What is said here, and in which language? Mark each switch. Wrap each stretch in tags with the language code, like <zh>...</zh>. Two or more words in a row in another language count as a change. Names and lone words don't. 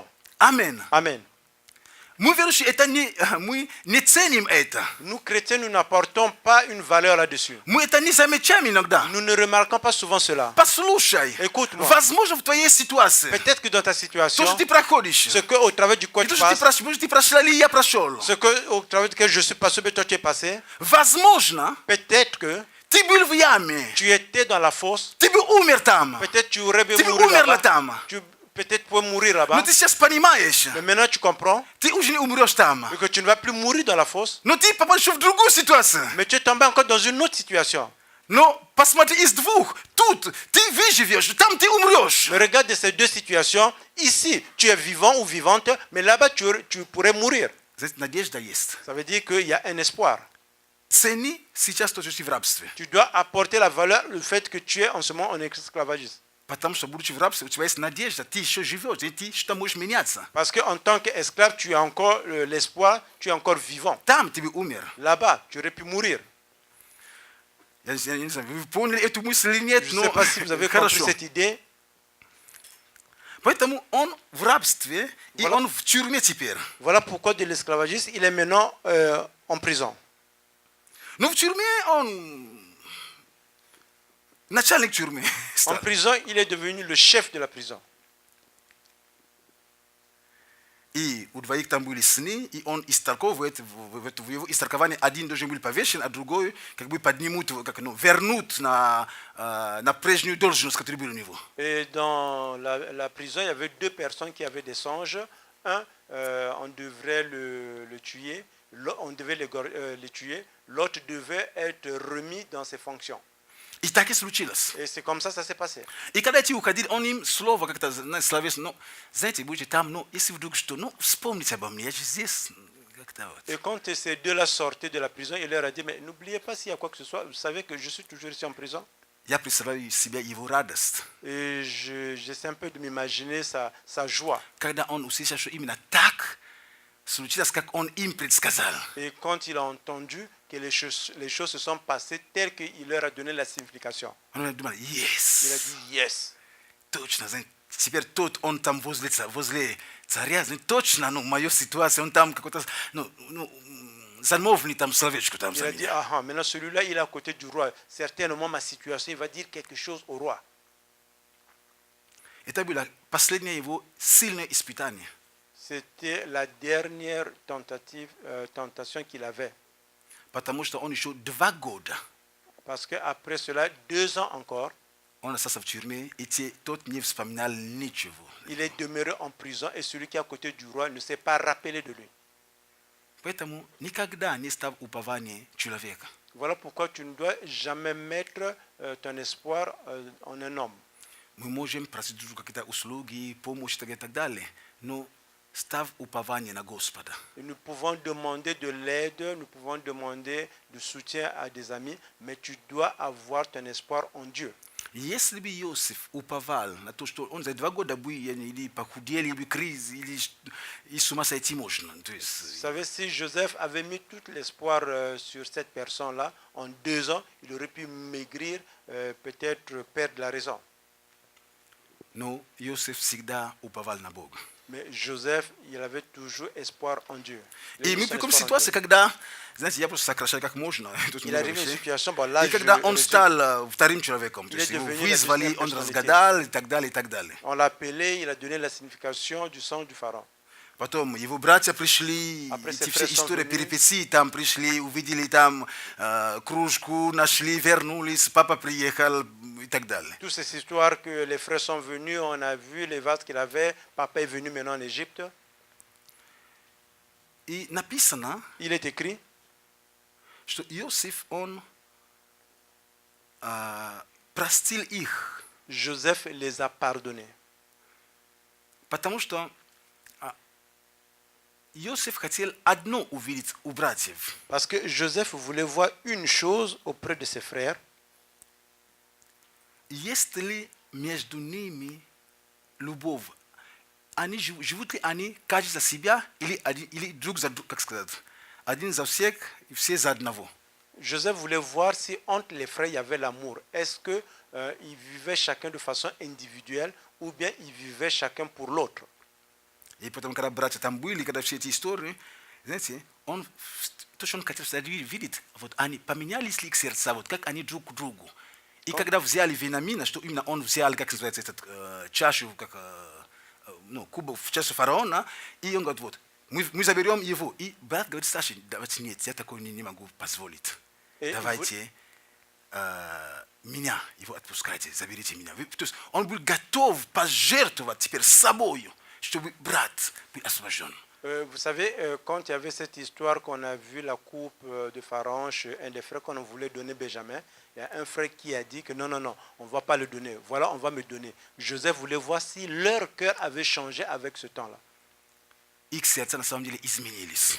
<ru>Amen. Amen. Мы верующие, мы не ценим это.</ru> <fr>Nous, chrétiens, nous n'apportons pas une valeur là-dessus.</fr> <ru>Мы это не замечаем иногда.</ru> <fr>Nous ne remarquons pas souvent cela.</fr> <ru>Послушай,</ru> <fr>Écoute-moi.</fr> <ru>возможно, в твоей ситуации,</ru> <fr>Peut-être que dans ta</fr> <ru>то,</ru> <fr>situation,</fr> <ru>что ты проходишь,</ru> <fr>ce qu'au travers du quoi</fr> <ru>и</ru> <fr>tu</fr> <ru>то,</ru> <fr>passes,</fr> <ru>что ты прошла или я прошел,</ru> <fr>ce qu'au travers duquel je suis passé, mais toi tu es passé,</fr> <ru>возможно,</ru> <fr>peut-être que</fr> <ru>ты был в яме,</ru> <fr>tu étais dans la fosse,</fr> <ru>ты бы умер там,</ru> <fr>peut-être tu aurais bien</fr> <ru>ты бы</ru> <fr>mouru</fr> <ru>умерла</ru> <fr>là-bas,</fr> <ru>там.</ru> <fr>peut-être pouvais mourir</fr> <ru>Но</ru> <fr>là-bas,</fr> <ru>ты сейчас понимаешь,</ru> <fr>mais maintenant tu comprends</fr> <ru>ты уже не умрешь там.</ru> <fr>que tu ne vas plus mourir dans la fosse,</fr> <ru>Но ты попадешь в другую ситуацию.</ru> <fr>mais tu es tombé encore dans une autre situation.</fr> <ru>Но посмотри из двух. Тут ты выживешь, там ты умрешь.</ru> <fr>Mais regarde de ces deux situations, ici tu es vivant ou vivante, mais là-bas tu pourrais mourir.</fr> <ru>Здесь надежда есть.</ru> <fr>Ça veut dire qu'il y a un espoir.</fr> <ru>Цени сейчас то, что ты в рабстве.</ru> <fr>Tu dois apporter la valeur, le fait que tu es en ce moment en esclavagisme.</fr> <ru>Потому что, будучи в рабстве, у тебя есть надежда, ты еще живешь, и ты что можешь меняться.</ru> <fr>Parce qu'en tant qu'esclave, tu as encore l'espoir, tu es encore vivant.</fr> <ru>Там ты бы умер.</ru> <fr>Là-bas, tu aurais pu mourir.</fr> <ru>Я не знаю, вы поняли эту мысль или нет,</ru> <fr>Je ne sais</fr> <ru>но</ru> <fr>pas si vous avez compris</fr> <ru>хорошо.</ru> <fr>cette idée.</fr> <ru>Поэтому он в рабстве, и</ru> <fr>Voilà.</fr> <ru>он в тюрьме теперь.</ru> <fr>Voilà pourquoi de l'esclavagisme, il est maintenant en prison.</fr> <ru>Но в тюрьме он начальник тюрьмы</ru> <fr>En</fr> <ru>стал.</ru> <fr>prison, il est devenu le chef de la prison.</fr> <ru>И у двоих там были сны, и он истолковывает, в его истолковании один должен был повешен, а другой как бы поднимут, вернут на прежнюю должность, которая была у него.</ru> <fr>Et dans la prison, il y avait deux personnes qui avaient des songes. Un, on devrait le tuer, on devait les tuer. L'autre devait être remis dans ses fonctions. I take slučilo se. Et c'est comme ça ça s'est passé. I kada ti ukadiri onim slovo kako na slaves, no,</fr> <ru>знаете, будете там, ну, если вдруг что, ну, вспомните обо мне, я же здесь, как-то вот.</ru> <fr>Et quand ces deux-là sortaient de la prison, il leur a dit, mais n'oubliez pas s'il y a quoi que ce soit, vous savez que je suis toujours ici en prison.</fr> <ru>Я представляю себе его радость,</ru> <fr>Et j'essaie un peu de m'imaginer sa joie.</fr> <ru>когда он услышал, что именно так случилось, как он им предсказал.</ru> <fr>Et quand il a entendu que les choses se sont passées telles qu'il leur a donné la signification.</fr> <ru>Он думал,</ru> <fr>Il a yes, dit, yes.</fr> <ru>точно, знаете, теперь тот, он там возле царя, знаете, точно, ну, мою ситуацию, он там какой-то, ну, замовный там словечко там</ru> <fr>Il</fr> <ru>за</ru> <fr>a dit,</fr> <ru>меня.</ru> <fr>ah, maintenant celui-là, il est à côté du roi. Certainement, ma situation, il va dire quelque chose au roi.</fr> <ru>Это было последнее его сильное испытание.</ru> <fr>C'était la dernière tentation qu'il avait.</fr> <ru>Потому что он еще 2 года,</ru> <fr>Parce qu'après cela, 2 ans encore,</fr> <ru>он остался в тюрьме, и тот не вспоминал ничего.</ru> <fr>il est demeuré en prison et celui qui est à côté du roi ne s'est pas rappelé de lui.</fr> <ru>Поэтому никогда не ставь упование человека.</ru> <fr>Voilà pourquoi tu ne dois jamais mettre ton espoir en un homme.</fr> <ru>Мы можем просить друг друга какие-то услуги, помощь и так далее, но ставь упование на Господа.</ru> <fr>Et nous pouvons demander de l'aide, nous pouvons demander du soutien à des amis, mais tu dois avoir ton espoir en Dieu.</fr> <ru>Если бы Иосиф уповал на то, что он за 2 года бы или похудели, или кризис, или и с ума сойти можно. То</ru> <fr>Vous</fr> <ru>есть,</ru> <fr>savez, si Joseph avait mis tout l'espoir sur cette personne-là, en 2 ans, il aurait pu maigrir, peut-être perdre la raison.</fr> <ru>но Иосиф всегда уповал на Бога.</ru> <fr>Mais Joseph, il avait toujours espoir en Dieu.</fr> <ru>И мы</ru> <fr>Son</fr> <ru>приходим</ru> <fr>espoir</fr> <ru>в</ru> <fr>en</fr> <ru>ситуацию,</ru> <fr>Dieu.</fr> <ru>когда, знаете, я просто сокращаю как можно. Тут</ru> <fr>Il</fr> <ru>много</ru> <fr>arrive à une</fr> <ru>вещей.</ru> <fr>situation, bon, là,</fr> <ru>И когда он</ru> <fr>je-</fr> <ru>стал вторым человеком, то</ru> <fr>Il</fr> <ru>есть</ru> <fr>est</fr> <ru>его</ru> <fr>devenu la</fr> <ru>вызвали,</ru> <fr>deuxième</fr> <ru>он</ru> <fr>personnalité.</fr> <ru>разгадал и так далее, и так далее.</ru> <fr>on l'a appelé, il a donné la signification du sang du pharaon.</fr> <ru>Потом его братья пришли,</ru> <fr>Après</fr> <ru>эти</ru> <fr>ses</fr> <ru>все</ru> <fr>frères sont</fr> <ru>истории,</ru> <fr>venus.</fr> <ru>перипетии, там пришли, увидели там кружку, нашли, вернулись, папа приехал и так далее.</ru> <fr>Toutes ces histoires que les frères sont venus, on a vu les vases qu'il avait, papa est venu maintenant en Égypte.</fr> <ru>И написано,</ru> <fr>Il est écrit</fr> <ru>что Иосиф, он простил их,</ru> <fr>Joseph les a pardonnés.</fr> <ru>потому что Иосиф хотел одно увидеть у братьев.</ru> <fr>Parce que Joseph voulait voir une chose auprès de ses frères.</fr> <ru>Есть ли между ними любовь? Они живут ли они каждый за себя или друг за друга, как сказать, один за всех и все за одного?</ru> <fr>Joseph voulait voir si entre les frères il y avait l'amour. Est-ce que ils vivaient chacun de façon individuelle ou bien ils vivaient chacun pour l'autre.</fr> <ru>И потом, когда братья там были, когда все эти истории, знаете, то, что он хотел видеть, вот они поменялись ли их сердца, вот как они друг к другу. И когда взяли Вениамина, что именно он взял, как называется, этот чашу, как, ну, кубок в чашу фараона, и он говорит, вот, мы заберем его. И брат говорит, Саша, давайте нет, я такое не могу позволить. Давайте меня, его отпускайте, заберите меня. То есть он был готов пожертвовать теперь собою, чтобы брат был освобожден.</ru> <fr>Vous savez, quand il y avait cette histoire qu'on a vu la coupe de Pharaon chez un des frères qu'on voulait donner Benjamin, il y a un frère qui a dit que non, on ne va pas le donner. Voilà, on va me donner. Joseph voulait voir si leur cœur avait changé avec ce temps-là.</fr> <ru>Их сердца на самом деле изменились.</ru>